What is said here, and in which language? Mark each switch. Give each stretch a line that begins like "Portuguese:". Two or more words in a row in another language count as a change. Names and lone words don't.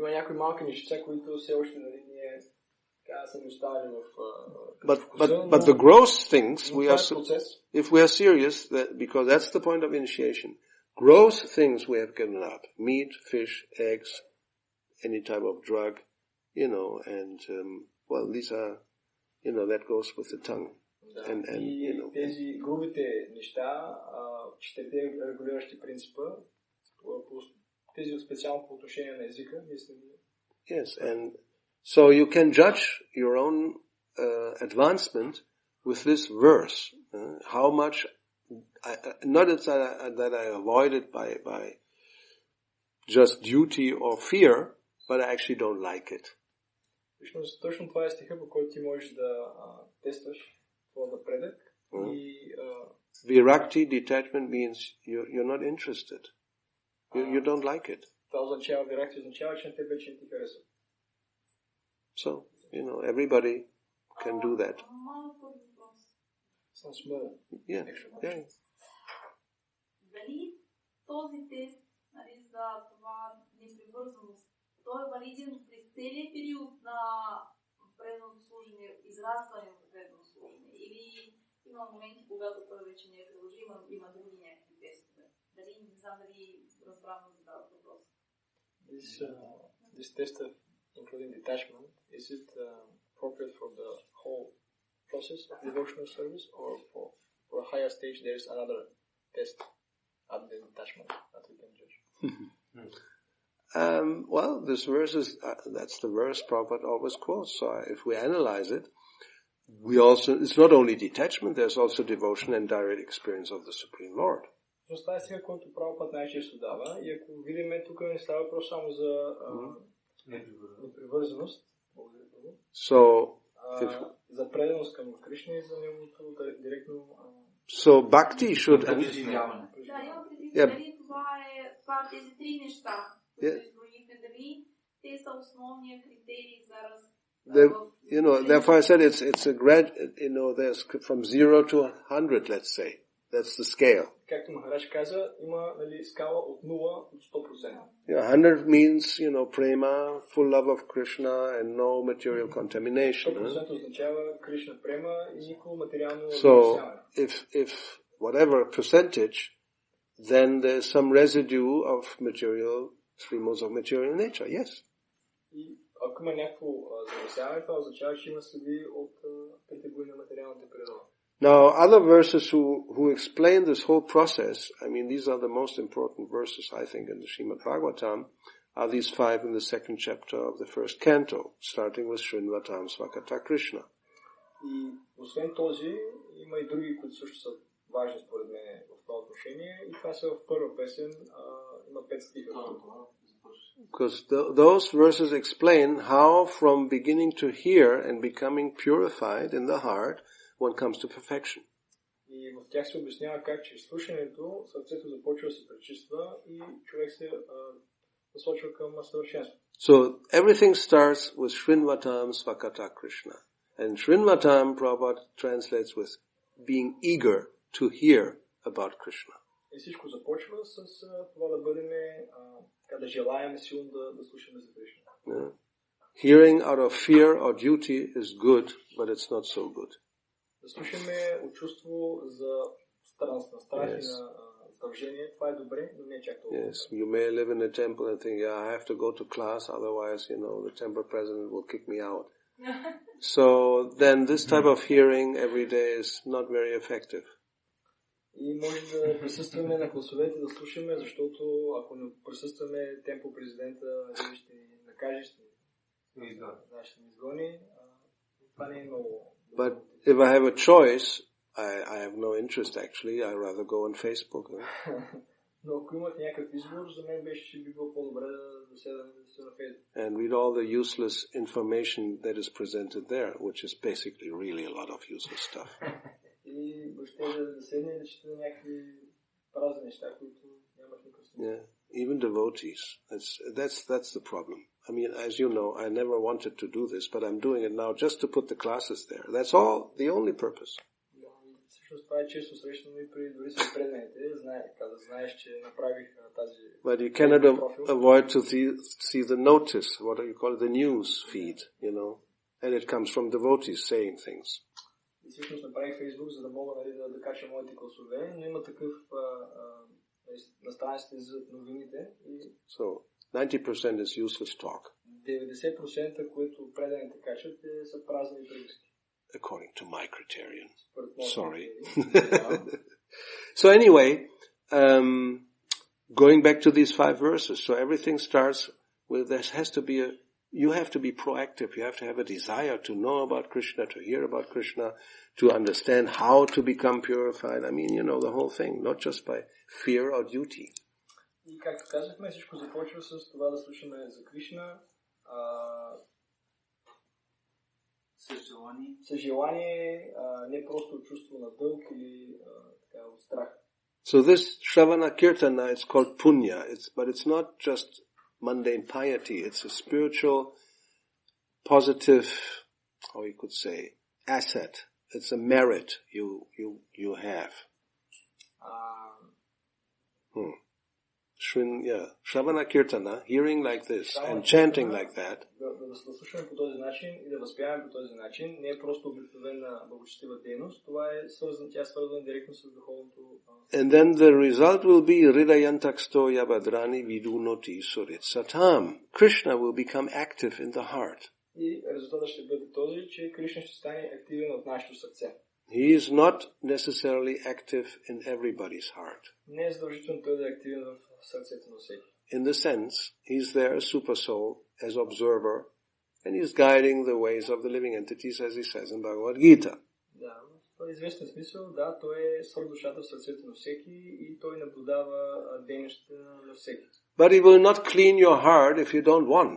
English: But the gross things, if we are serious, because that's the point of initiation. Gross things we have given up. Meat, fish, eggs, any type of drug, and, these are, that goes with the tongue. And
Bulgarian: тези грубите неща, четирите регулиращи принципа, тези специално по отношение на езика, мисля.
English: Yes, and so you can judge your own advancement with this verse. How much, not that I avoid it by just duty or fear, but I actually don't like it.
Bulgarian: Точно това е стиха, по който ти можеш да тестваш твой напредък.
English: Virakti, detachment means you're not interested. You don't like it.
Bulgarian: Това означава, виракти означава, че те вече ти харесват.
English: So, everybody can do that. Yeah.
Bulgarian: Дали този тест, за това непривързаност, той е валиден през целия период на преданното служение, израстване в преданното служение, или има моменти, когато той вече не е приложим, има други някакви тестове? Дали, не знам дали разбрам да задават въпрос.
English: This test of including detachment, is it appropriate for the whole process of devotional service, or for a higher stage there is another test at the detachment that we can judge? This verse is, that's the verse Prabhupada always quotes. So if we analyze it, it's not only detachment, there's also devotion and direct experience of the Supreme Lord.
Bulgarian: Това е сега, който Прабхупад най-често дава, и ако видим, тук не става въпрос само за непривързаност, за преданост към Кришна и за неговото директно...
English: So Bhakti should...
Bulgarian: Да, имам предвид, дали това тези три неща, които изброихме, дали те са основния критерий за
English: Therefore I said it's a there's from 0 to 100, let's say. That's the scale.
Bulgarian: Както Махарадж каза, има скала от 0 до 100%.
English: 100 means, prema, full love of Krishna and no material contamination.
Bulgarian: 100% означава Кришна према и никакво материално замърсяване.
English: So, if whatever percentage, then there's some residue of three modes of material nature, yes.
Bulgarian: И ако има някакво замърсяване, това означава, че има следи от притегление на материалната природа.
English: Now, other verses who explain this whole process, these are the most important verses, I think, in the Srimad Bhagavatam, are these 5 in the 2nd chapter of the 1st canto, starting with
Sanskrit: Shrinvatam Svakata Krishna.
Bulgarian: И освен този, има и други, които също са важни според мен в това отношение, и това са в първа песен, има 5 стиха.
English: Because those verses explain how from beginning to hear and becoming purified in the heart, one comes to perfection.
Bulgarian: И в тях се обяснява как чрез слушането сърцето започва да се пречиства и човек се насочва към съвършенство.
English: So everything starts with
Sanskrit: Shrinvatam Svakata Krishna.
English: And Shrinvatam, Prabhupada translates with being eager to hear about Krishna.
Bulgarian: И всичко започва с това да бъдем, да желаем силно да слушаме за Кришна.
English: Yeah. Hearing out of fear or duty is good, but it's not so good.
Bulgarian: Да слушаме от чувство за страх и на задължение, това е добре, но не е чак толкова.
English: Yes, you may live in a temple and think, I have to go to class, otherwise, the temple president will kick me out. So then this type of hearing every day is not very effective.
Bulgarian: И може да присъстваме на класовете, да слушаме, защото ако не присъстваме, темпо президента ще ни накаже, ще ни изгони. Това не е много.
English: But if I have a choice, I have no interest actually. I rather go on Facebook.
Bulgarian: Но ако имате някакъв избор, за мен беше би било по-добре да седа на Facebook.
English: And read all the useless information that is presented there, which is basically really a lot of useless stuff.
Bulgarian: И въобще да седне и да чете някакви празни неща, които нямат никакъв смисъл.
English: Yeah, even devotees. That's the problem. As you know, I never wanted to do this, but I'm doing it now just to put the classes there. That's all, the only purpose.
Bulgarian: Всъщност това е често срещано и при дори с преданите, знаеш, че направих тази...
English: But you cannot avoid to see the notice, what do you call it, the news feed, and it comes from devotees saying things.
Bulgarian: И всъщност направих Фейсбук, за да мога да кача моите класове, но има такъв на страниците за новините.
English: So, 90% is useless talk.
Bulgarian: 90%, което преданите качат, са празни приказки.
English: According to my criterion. Sorry. So anyway, going back to these 5 verses, so everything starts with, you have to be proactive, you have to have a desire to know about Krishna, to hear about Krishna, to understand how to become purified. The whole thing, not just by fear or duty.
Bulgarian: И както казахме, всичко започва с това да слушаме за Кришна, съжелание, не просто чувство на дълг или от страх.
English: So this
Sanskrit: Shravana Kirtana,
English: it's called Punya, but it's not just mundane piety, it's a spiritual, positive, how you could say, asset. It's a merit you have.
Sanskrit: Shravana Kirtana,
English: hearing like this and chanting like that.
Bulgarian: Да слушаме по този начин и да възпяваме по този начин не е просто обикновена благочестива дейност, това е свързана директно с духовното.
English: And then the result will be
Sanskrit: Hridayantaksto Yabadrani Vidunoti Suritsatam.
English: Krishna will become active in the heart.
Bulgarian: И резултатът ще бъде този, че Кришна ще стане активен от нашето сърце.
English: He is not necessarily active in everybody's heart.
Bulgarian: Не е задължително той да е активен в сърцето на всеки.
English: In the sense, he's there as super soul, as observer, and he's guiding the ways of the living entities, as he says in Bhagavad Gita.
Bulgarian: Да, в известен смисъл, да, той е свърхдушата в сърцето на всеки и той наблюдава дейността на всеки.
English: But he will not clean your heart if you don't want.